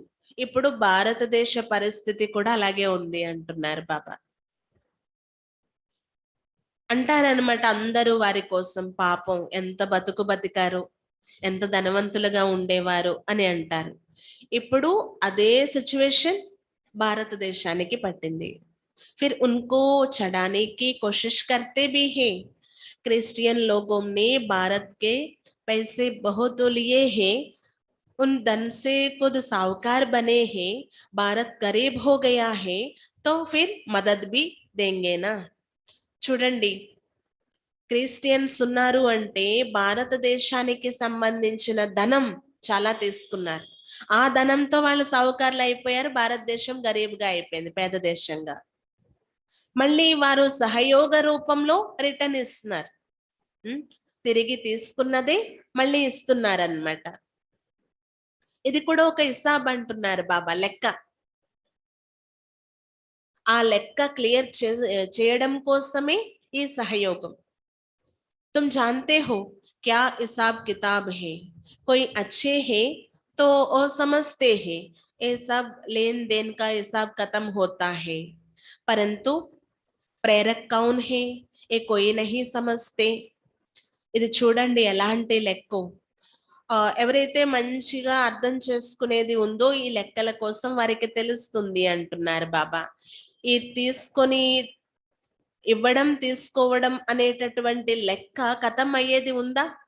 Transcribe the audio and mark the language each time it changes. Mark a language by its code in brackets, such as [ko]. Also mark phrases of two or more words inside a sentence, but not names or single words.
[te] ఇప్పుడు భారతదేశ పరిస్థితి కూడా అలాగే ఉంది అంటున్నారు బాబా. అంటారనమాట అందరూ వారి కోసం, పాపం ఎంత బతుకు బతికారు, ఎంత ధనవంతులుగా ఉండేవారు అని అంటారు. ఇప్పుడు అదే సిచ్యువేషన్ భారతదేశానికి పట్టింది. [hi] फिर उनको चढ़ाने की कोशिश करते भी हैं. क्रिश्चियन लोगों ने भारत के पैसे बहुत लिए हैं, उन धन से खुद साहूकार बने हैं, भारत गरीब हो गया है तो फिर मदद भी देंगे ना. [te] చూడండి, క్రిస్టియన్స్ ఉన్నారు అంటే భారతదేశానికి సంబంధించిన ధనం చాలా తీసుకున్నారు. ఆ ధనంతో వాళ్ళు సావుకారులు అయిపోయారు, భారతదేశం గరీబ్గా అయిపోయింది, పేద దేశంగా. మళ్ళీ వారు సహయోగ రూపంలో రిటర్న్ ఇస్తున్నారు. తిరిగి తీసుకున్నదే మళ్ళీ ఇస్తున్నారన్నమాట. ఇది కూడా ఒక హిసాబ్ అంటున్నారు బాబా, లెక్క. ఆ లెక్క క్లియర్ చేయడం కోసమే ఈ సహయోగం. [hi] तुम जानते हो क्या हिसाब किताब है, कोई अच्छे है तो और समझते हैं, ये सब लेन देन का हिसाब खत्म होता है, परंतु प्रेरक कौन है ये कोई नहीं समझते. [te] ఇది చూడండి ఎలాంటి లెక్కో. ఎవరైతే మంచిగా అర్థం చేసుకునేది ఉందో ఈ లెక్కల కోసం వారికి తెలుస్తుంది అంటున్నారు బాబా. ఈ తీసుకొని ఇవ్వడం తీసుకోవడం అనేటటువంటి లెక్క కథం అయ్యేది ఉందా?